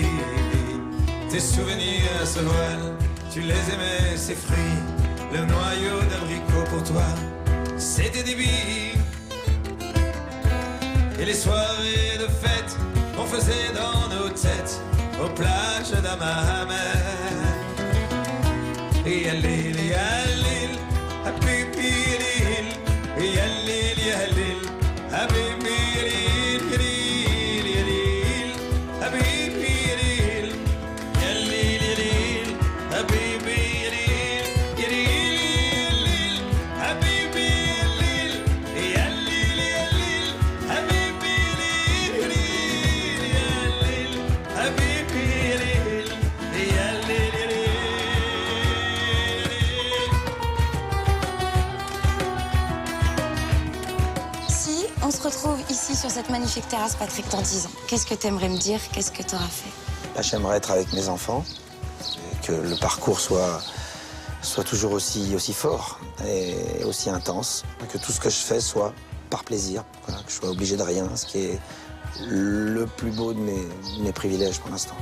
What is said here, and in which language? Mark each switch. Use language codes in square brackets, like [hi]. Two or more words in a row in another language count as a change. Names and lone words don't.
[fr] Tes souvenirs se voilent, tu les aimais, ces fruits. Le noyau d'abricot pour toi, c'était des billes. Et les soirées de fête qu'on faisait dans nos têtes aux plages d'Amahama. [ar] Et يا ليل، يا ليل، حبيبي، يا ليل، يا ليل، يا ليل, حبيبي، يا ليل، يا ليل، يا ليل، حبيبي، يا ليل، يا ليل، يا ليل، حبيبي، يا ليل، يا ليل، حبيبي، يا ليل، يا ليل، يا ليل، حبيبي، يا ليل، حبيبي، يا ليل، يا ليل، يا ليل. [fr] Si on se retrouve ici sur cette magnifique terrasse, Patrick, dans 10 ans, qu'est-ce que tu aimerais me dire? Qu'est-ce que tu auras fait? Là, j'aimerais être avec mes enfants, et que le parcours soit toujours aussi fort et aussi intense, et que tout ce que je fais soit par plaisir, voilà, que je sois obligé de rien, ce qui est le plus beau de mes privilèges pour l'instant.